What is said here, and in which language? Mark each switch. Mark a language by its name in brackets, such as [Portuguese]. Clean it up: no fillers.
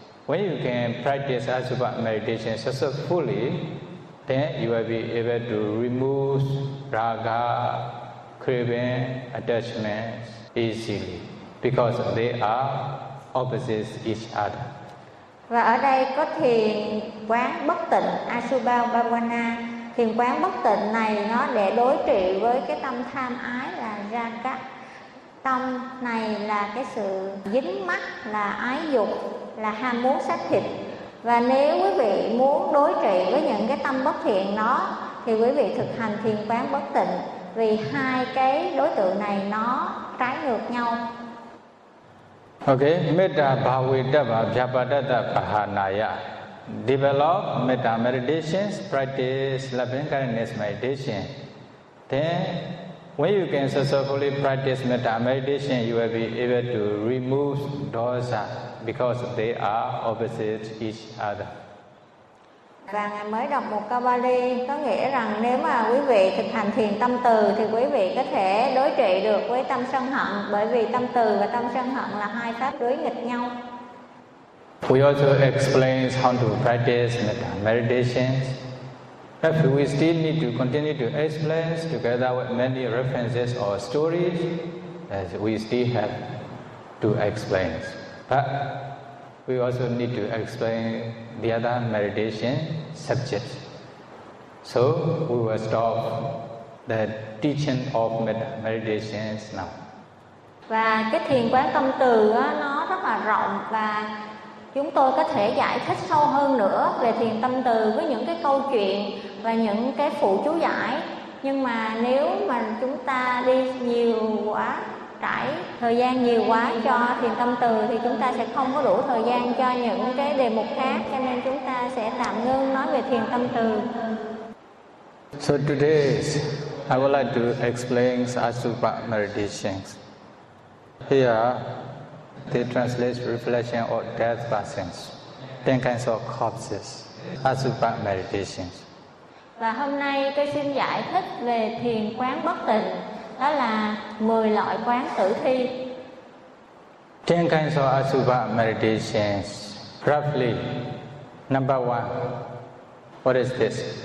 [English] When you can practice asubha meditation successfully, then you will be able to remove raga, craving, attachments easily because they are opposites each other. [Vietnamese] Và ở đây có thiền quán bất tịnh asubha bhavana. Thiền quán bất tịnh này nó để đối trị với cái tâm tham ái là raga. Tâm này là cái sự dính mắc, là ái dục, là ham muốn xác thịt. Và nếu quý vị muốn đối trị với những cái tâm bất thiện nó thì quý vị thực hành thiền quán bất tịnh, vì hai cái đối tượng này nó trái ngược nhau. [Pali] Okay, metta bhavetabha vyapadatta pahanaya. [English] Develop metta meditation, practice loving kindness meditation. Then when you can successfully practice metta meditation, you will be able to remove dosa because they are opposite each other. [Vietnamese] Và ngài mới đọc một câu Pali có nghĩa rằng nếu mà quý vị thực hành thiền tâm từ thì quý vị có thể đối trị được với tâm sân hận, bởi vì tâm từ và tâm sân hận là hai pháp đối nghịch nhau. [English] We also explain how to practice metta meditation. If we still need to continue to explain together with many references or stories, as we still have to explain. But we also need to explain the other meditation subjects. So we will stop the teaching of meditations now. [Vietnamese] Và cái thiền quán tâm từ á, nó rất là rộng, và chúng tôi có thể giải thích sâu hơn nữa về thiền tâm từ với những cái câu chuyện và những cái phụ chú giải. Nhưng mà nếu mà chúng ta đi nhiều quá, trải thời gian nhiều quá cho thiền tâm từ thì chúng ta sẽ không có đủ thời gian cho những cái đề mục khác, cho nên chúng ta sẽ tạm ngưng nói về thiền tâm từ. [English] So today I would like to explain asubha meditation. Here they translate reflection or death passings, 10 kinds of corpses, asubha meditation. [Vietnamese] Và hôm nay tôi xin giải thích về thiền quán bất tịnh, đó là 10 loại quán tử thi. [English] 10 kinds of asubha meditations. Roughly, number 1, what is this?